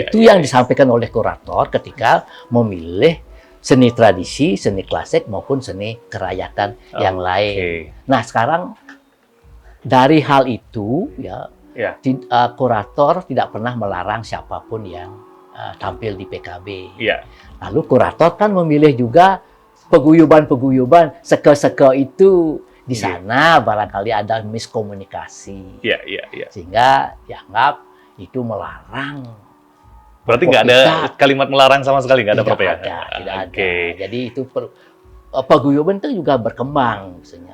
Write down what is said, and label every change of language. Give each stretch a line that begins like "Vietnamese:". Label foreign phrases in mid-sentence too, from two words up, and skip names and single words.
Indonesian: Itu yang disampaikan oleh kurator ketika memilih seni tradisi, seni klasik maupun seni kerakyatan yang lain. Nah, sekarang dari hal itu ya Ya. kurator tidak pernah melarang siapapun yang tampil di PKB. Iya. Lalu kurator kan memilih juga peguyuban-peguyuban, seke-seke itu di Iya. sana barangkali ada miskomunikasi. Iya, iya, iya. Sehingga dianggap itu melarang. Berarti nggak ada kalimat melarang sama sekali, nggak ada, Prof, ya? Tidak Oke. ada. Jadi itu paguyuban itu juga berkembang misalnya.